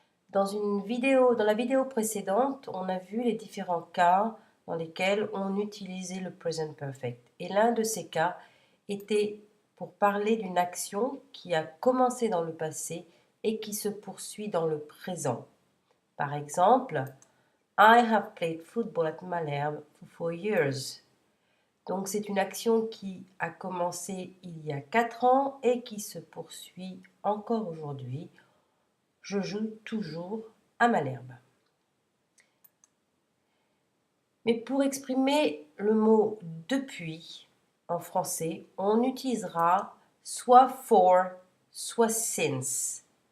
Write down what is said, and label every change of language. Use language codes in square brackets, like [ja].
[fr] Dans la vidéo précédente, on a vu les différents cas dans lesquels on utilisait le present perfect. Et l'un de ces cas était pour parler d'une action qui a commencé dans le passé et qui se poursuit dans le présent. Par exemple, [en] I have played football at Malherbe for 4 years. [fr] Donc c'est une action qui a commencé il y a 4 ans et qui se poursuit encore aujourd'hui. Je joue toujours à Malherbe. Mais pour exprimer le mot depuis en français, on utilisera soit for, soit since.